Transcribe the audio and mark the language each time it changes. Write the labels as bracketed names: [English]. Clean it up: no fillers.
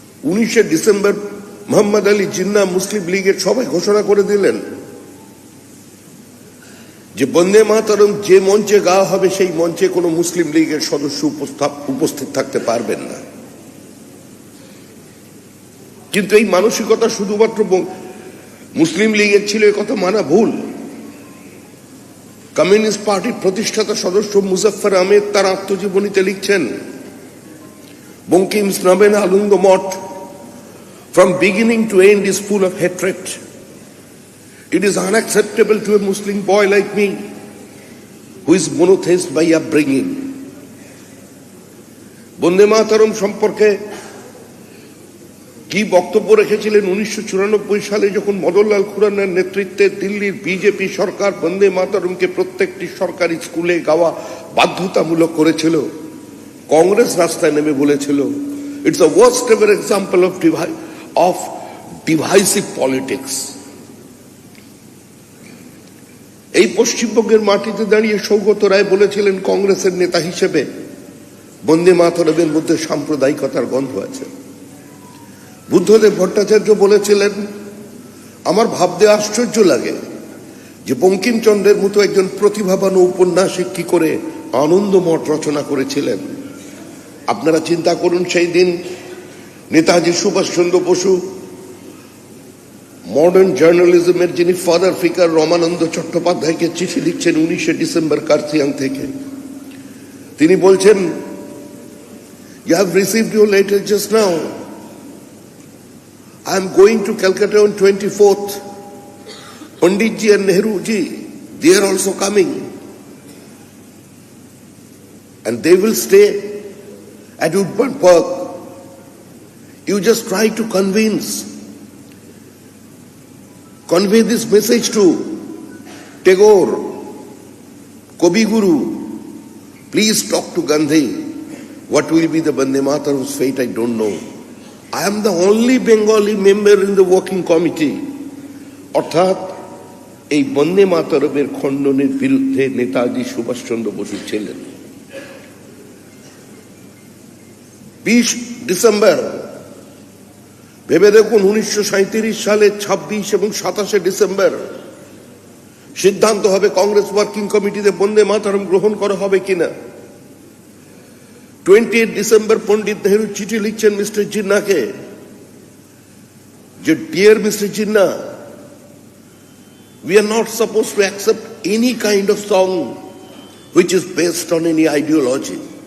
[Bangla] 19 December Mohammad Ali Jinnah মুসলিম লীগের সভায় ঘোষণা করে দিলেন যে বন্দে মাতরম যে মঞ্চে গাওয়া হবে সেই মঞ্চে কোনো মুসলিম লীগের সদস্য উপস্থিত থাকতে পারবেন না। কিন্তু এই মানসিকতা শুধুমাত্র মুসলিম লীগের ছিল, এ কথা মানা ভুল। কমিউনিস্ট পার্টির প্রতিষ্ঠাতা সদস্য মুজফফর আহমেদ তার আত্মজীবনীতে লিখছেন, [English] Bankim's Namen Alunga Mott, from beginning to end, is full of hatred. It is unacceptable to a Muslim boy like me, who is monotheist by upbringing. [Bangla] বন্দে মাতরম সম্পর্কে কি বক্তব্য রেখেছিলেন 1994 সালে যখন মদনলাল খুরানার নেতৃত্বে দিল্লির বিজেপি সরকার বন্দে মাতরমকে প্রত্যেকটি সরকারি স্কুলে গাওয়া বাধ্যতামূলক করেছিল। কংগ্রেস রাস্তায় নেমে বলেছিল, [English] It's a worst ever example of divisive politics. [Bangla] এই পশ্চিমবঙ্গের মাটিতে দাঁড়িয়ে সৌগত রায় বলেছিলেন কংগ্রেসের নেতা হিসেবে, বন্দে মাতরমের মধ্যে সাম্প্রদায়িকতার গন্ধ আছে। বুদ্ধদেব ভট্টাচার্য বলেছিলেন, আমার ভাবতে আশ্চর্য লাগে যে বঙ্কিমচন্দ্রের মতো একজন প্রতিভাবান উপন্যাসিক কি করে আনন্দমঠ রচনা করেছিলেন। আপনারা চিন্তা করুন, সেই দিন নেতাজি সুভাষচন্দ্র বসু মডার্ন জার্নালিজমের যিনি ফাদার ফিগার রমানন্দ চট্টোপাধ্যায়কে চিঠি লিখছেন 19শে ডিসেম্বর কার্থিয়াং থেকে। তিনি বলছেন, [English] you have received your letter just now. I am going to Calcutta on 24th. Panditji and Nehruji, they are also coming. And they will stay at Woodburn Park. You just try to convey this message to Tagore, Kavi Guru. Please talk to Gandhi. What will be the Bande Mataram's fate, I don't know. I am the only Bengali member in the working committee. [Bangla] অর্থাৎ এই বন্দে মাতরমের খণ্ডনের বিরুদ্ধে নেতাজি সুভাষচন্দ্র বসু ছিলেন। 20 December, ভেবে দেখুন 1937 সালে 26 এবং 27 December সিদ্ধান্ত হবে কংগ্রেস ওয়ার্কিং কমিটিতে বন্দে মাতরম গ্রহণ করা হবে কিনা। 28 ডিসেম্বর পণ্ডিত নেহরু চিঠি লিখছেন মিস্টার জিন্নাকে যে, dear mister Jinnah, [English] we are not supposed to accept any kind of song which is based on any ideology.